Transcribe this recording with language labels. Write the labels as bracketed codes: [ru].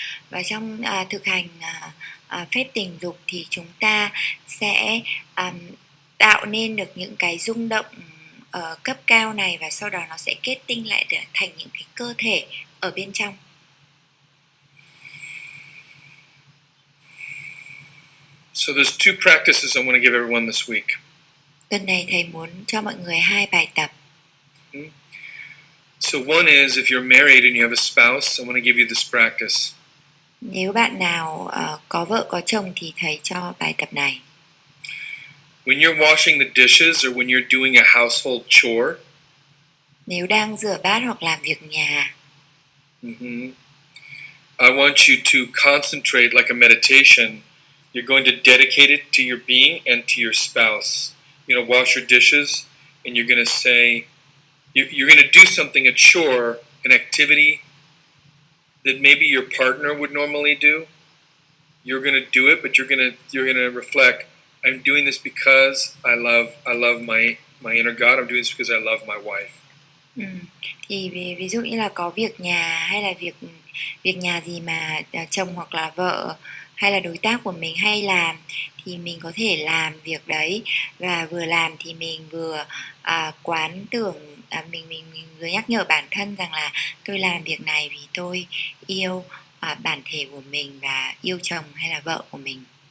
[vi] Và trong thực hành phép tình dục thì chúng ta sẽ tạo nên được những cái rung động ở cấp cao này, và sau đó nó sẽ kết tinh lại để thành những cái cơ thể ở bên trong. [en] So there's two practices I want to give everyone this week. [vi] Tuần này thầy muốn cho mọi người 2 bài tập. [en] So one is, if you're married and you have a spouse, I want to give you this practice. [vi] Nếu bạn nào có vợ có chồng thì thầy cho bài tập này. [en] When you're washing the dishes or when you're doing a household chore, [vi] nếu đang rửa bát hoặc làm việc nhà, [en] I want you to concentrate like a meditation. You're going to dedicate it to your being and to your spouse. You're going to wash your dishes and you're going to say, you're going to do something, a chore, an activity that maybe your partner would normally do. You're going to do it, but you're going to reflect, I'm doing this because I love my inner God. I'm doing this because I love my wife. [vi] Thì ví dụ như là có việc nhà hay là việc nhà gì mà chồng hoặc là vợ hay là đối tác của mình hay làm thì mình có thể làm việc đấy, và vừa làm thì mình vừa quán tưởng, mình vừa nhắc nhở bản thân rằng là tôi làm việc này vì tôi yêu bản thể của mình và yêu chồng hay là vợ của mình.